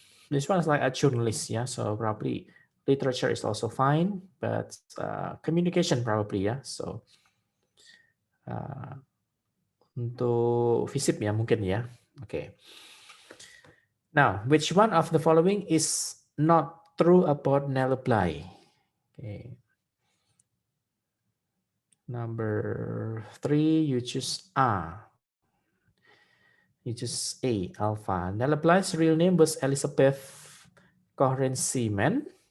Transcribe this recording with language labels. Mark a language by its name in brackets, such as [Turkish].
[English] This one is like a journalist, yeah. So probably literature is also fine, but communication probably, ya. [Indonesian] So untuk FISIP ya mungkin ya. Okay. [English] Now, which one of the following is not true about Nelly Bly? Okay. Number 3, you choose A. You choose A, Alpha. Nelly Bly's real name was Elizabeth Corraine Seaman.